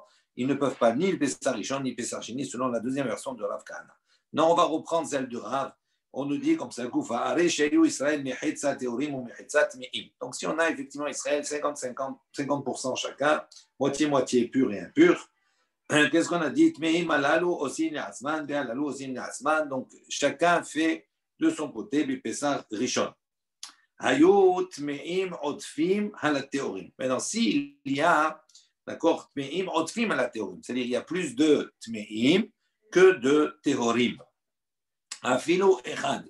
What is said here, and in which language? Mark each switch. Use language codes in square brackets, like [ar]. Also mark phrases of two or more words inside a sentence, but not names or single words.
[fr] Ils ne peuvent pas ni le [he] פסח ראשון [fr] ni [he] פסח שני [fr] selon la deuxième version de Rav Kahana. Non, on va reprendre celle de Rav. On nous dit comme ça, Israël, Théorim ou Tmeim. Donc si on a effectivement Israël, 50% chacun, moitié-moitié pur et impur. Qu'est-ce qu'on a dit? [he] טמאים אלו עושין לעצמן, ואלו עושין לעצמן. [fr] Donc chacun fait de son côté le [he] פסח ראשון. [fr] Maintenant, s'il y a, d'accord, [he] טמאים עודפים [fr] à la théorim, c'est-à-dire il y a plus de Tmeim que de Théorim. [he] אפילו אחד.